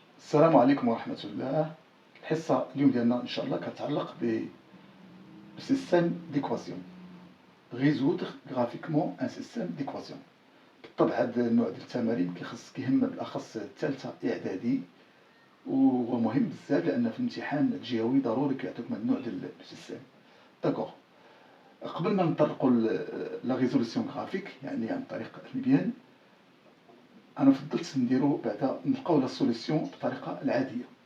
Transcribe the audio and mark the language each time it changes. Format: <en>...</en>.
<ar>السلام عليكم ورحمة الله. الحصة اليوم ديالنا إن شاء الله كتعلق بالسيستم ديكواسيون.</ar> <fr>résoudre graphiquement un système d'équation.</fr> <ar>بالطبع هذا النوع ديال التمارين كيهم بالأخص الثالثة إعدادي، وهو مهم بزاف لأن في الامتحان الجهوي ضروري كيعطيوك من النوع ديال السيستم. داكوغ، قبل ما نطرقوا لا ريزولوسيون غرافيك يعني عن طريق المبيان، أنا فضلت نديرو بعدا نلقاو لا سوليسيون بالطريقة العادية.</ar>